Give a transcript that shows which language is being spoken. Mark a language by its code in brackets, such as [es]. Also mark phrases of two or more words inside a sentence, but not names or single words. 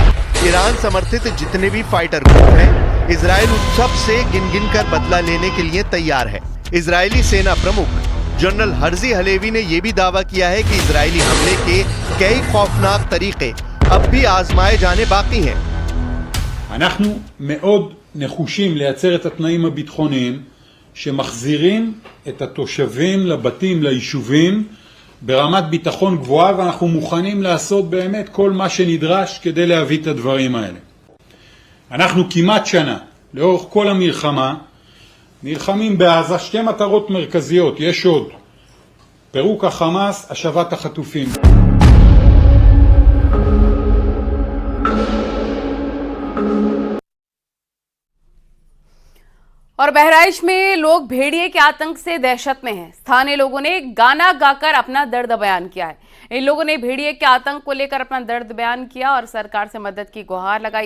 [hi] ईरान समर्थित जितने भी [en] fighter group [hi] हैं, इजराइल उन सब से गिन कर बदला लेने के लिए तैयार है। इजरायली सेना प्रमुख जनरल हर्जी हलेवी ने यह भी दावा किया है कि इजरायली हमले के कई खौफनाक तरीके अब भी आजमाए जाने बाकी हैं। [he] אנחנו מאוד נחושים לייצר את התנאים הביטחוניים שמחזירים את התושבים לבתים, ליישובים, ברמת ביטחון גבוהה, ואנחנו מוכנים לעשות באמת כל מה שנדרש כדי להביא את הדברים האלה. אנחנו כמעט שנה לאורך כל המלחמה נלחמים בעזה שתי מטרות מרכזיות, יש עוד: פירוק החמאס, השבת החטופים. [hi] और बहराइच में लोग भेड़िए के आतंक से दहशत में हैं। स्थानीय लोगों ने गाना गाकर अपना दर्द बयान किया है। इन लोगों ने भेड़िए के आतंक को लेकर अपना दर्द बयान किया और सरकार से मदद की गुहार लगाई है।